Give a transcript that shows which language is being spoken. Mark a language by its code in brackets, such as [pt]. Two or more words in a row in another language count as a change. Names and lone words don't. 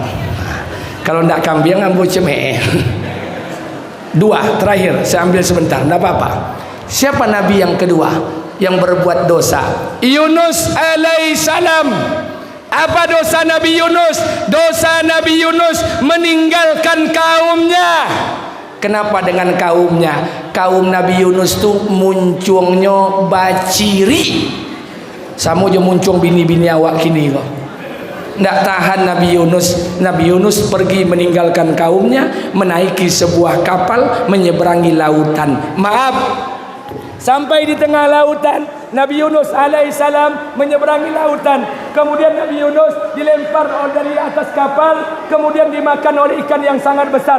[id] Kalau tidak kambing ambil cemeh. Dua, terakhir saya ambil sebentar, tidak apa-apa. Siapa Nabi yang kedua yang berbuat dosa? Yunus alaihissalam. Apa dosa Nabi Yunus? Dosa Nabi Yunus meninggalkan kaumnya. Kenapa dengan kaumnya? Kaum Nabi Yunus [min] tu muncungnya baciri. Sama je muncung bini-bini awak kini kok. [id] Tidak tahan Nabi Yunus. Nabi Yunus pergi meninggalkan kaumnya, menaiki sebuah kapal, menyeberangi lautan. Maaf, sampai di tengah lautan, Nabi Yunus alaihissalam menyeberangi lautan. Kemudian Nabi Yunus dilempar dari atas kapal, kemudian dimakan oleh ikan yang sangat besar.